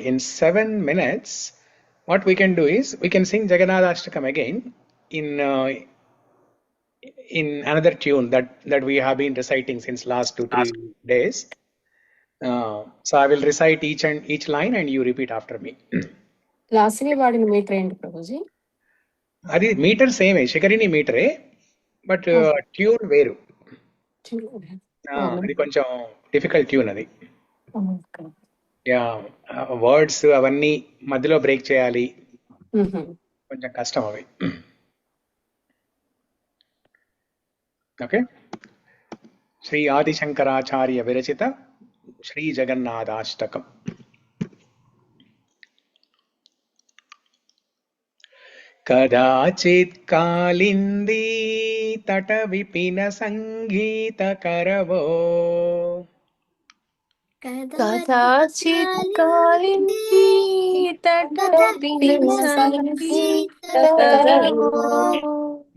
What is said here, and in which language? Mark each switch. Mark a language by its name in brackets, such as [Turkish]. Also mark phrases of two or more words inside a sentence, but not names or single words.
[English] In 7 minutes, what we can do is we can sing Jagannath Ashtakam again in another tune that we have been reciting since last 2-3 days. So I will recite each line and you repeat after me. [Telugu] లాస్ట్ని వాడిన మీటర్ ఏంటి ప్రభుజీ? అది [English] meter same, [Telugu] శిఖరిని మీటరే, [English] but tune [Telugu] వేరు. అది కొంచెం [English] difficult tune [Telugu] అది. [English] yeah, words [Telugu] అవన్నీ మధ్యలో బ్రేక్ చేయాలి, కొంచెం కష్టం అవి. ఓకే. [Sanskrit] శ్రీ ఆదిశంకరాచార్య విరచిత శ్రీ జగన్నాథాష్టకం. कदाचित् कालिन्दी तटविपिन सङ्गीतकरवो कदाचित् कालिन्दी तटविपिन सङ्गीतकरवो